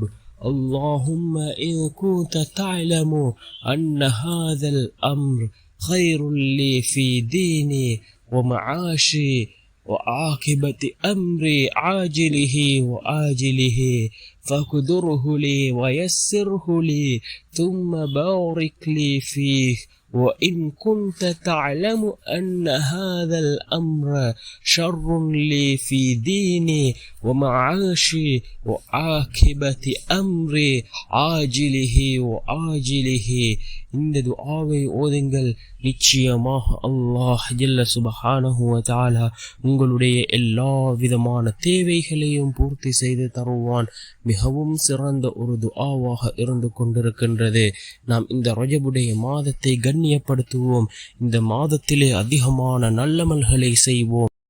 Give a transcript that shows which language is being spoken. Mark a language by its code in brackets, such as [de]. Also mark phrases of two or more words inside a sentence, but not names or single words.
[ar] اللهم إن كنت تعلم أن هذا الأمر خير لي في ديني ومعاشي وعاقبة أمري عاجله وآجله فاقدره لي ويسره لي ثم بارك لي فيه. وإن كنت تعلم أن هذا الأمر شر لي في ديني ومعاشي وعاقبة أمري عاجله وآجله. [ta] இந்த துஆவை ஓதுங்கள். நிச்சயமாக அல்லாஹ் [ar] جل سبحانه وتعالى [ta] உங்களுடைய எல்லா விதமான தேவைகளையும் பூர்த்தி செய்து தருவான். மிகவும் சிறந்த ஒரு துஆவாக இருந்து கொண்டிருக்கின்றது. நாம் இந்த ரஜபுடைய மாதத்தை கண்ணியப்படுத்துவோம். இந்த மாதத்திலே அதிகமான நல்லமல்களை செய்வோம்.